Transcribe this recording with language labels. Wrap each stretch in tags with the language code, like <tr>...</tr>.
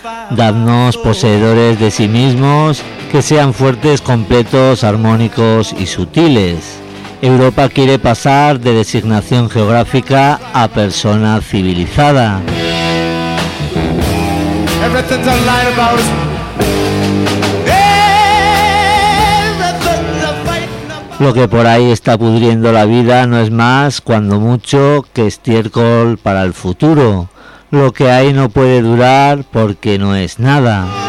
<es>Dadnos poseedores de sí mismos, que sean fuertes, completos, armónicos y sutiles. Europa quiere pasar de designación geográfica a persona civilizada.</es> <en>Everything's a lie about us.</en> <es>Lo que por ahí está pudriendo la vida no es más, cuando mucho, que estiércol para el futuro. Lo que hay no puede durar porque no es nada.</es>